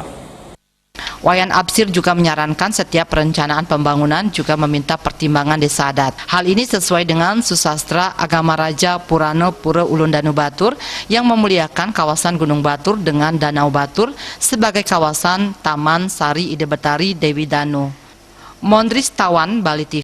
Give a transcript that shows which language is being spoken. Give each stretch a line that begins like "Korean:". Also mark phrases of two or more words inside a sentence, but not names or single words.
Indonesian: Wayan Absir juga menyarankan setiap perencanaan pembangunan juga meminta pertimbangan desa adat. Hal ini sesuai dengan susastra Agama Raja Purana Pura Ulun Danu Batur yang memuliakan kawasan Gunung Batur dengan Danau Batur sebagai kawasan Taman Sari Ide Betari Dewi Danu. Mondris Tawan, Bali TV.